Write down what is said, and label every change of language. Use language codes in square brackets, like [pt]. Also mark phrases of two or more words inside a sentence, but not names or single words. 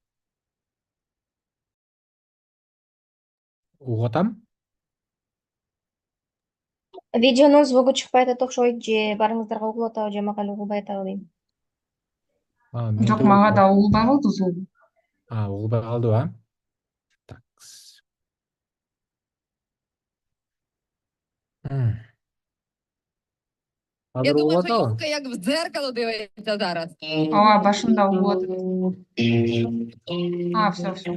[ky] Угуп атам. Видеонун звугу чыкпай атат окшойт, же баарыңыздарга угулуп атабы, же мага эле угулбай атабы дейм. Жок, Менде мага да угулбай калды звугу. угулбай калдыбы, а? Так. [uk] Я [ky] Азыр [uk] думаю, [ky] угуп [uk] що [ky] атабы? [uk] йолка як в дзеркало дивиться зараз. [ky] Ооба, башында угулуп атат. [uk] Все, все.